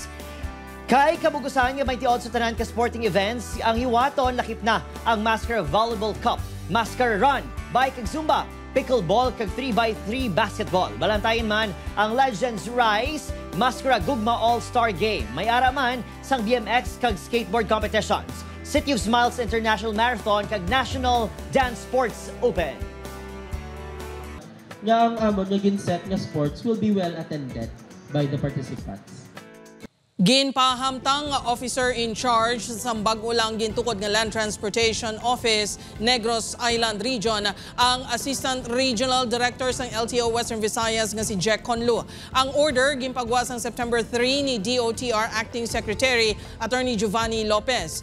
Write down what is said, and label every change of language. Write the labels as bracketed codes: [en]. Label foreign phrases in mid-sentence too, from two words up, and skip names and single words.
[hil] Kay kabugusan nga 28 tanan ka sporting events, ang hiwaton lakip na ang Maskara Volleyball Cup, Maskara Run, Bike kag Zumba, Pickleball kag 3x3 basketball. Balantayan man ang Legends Rise, Maskara Gugma All-Star Game. May ara man sang BMX kag [en] skateboard competitions. [hil] City of Smiles International Marathon kag National Dance Sports Open. Nga ang amon nga ginset nga [en] sports will be well attended by the participants. [hil] Ginpahamtang [en] officer in charge [hil] sa bag-ulang gintukod nga Land Transportation Office, Negros Island Region, ang [en] Assistant Regional Director [hil] ng LTO Western Visayas nga si Jack Conlu. Ang order ginpagwas ang September 3 ni DOTR Acting Secretary Attorney Giovanni Lopez.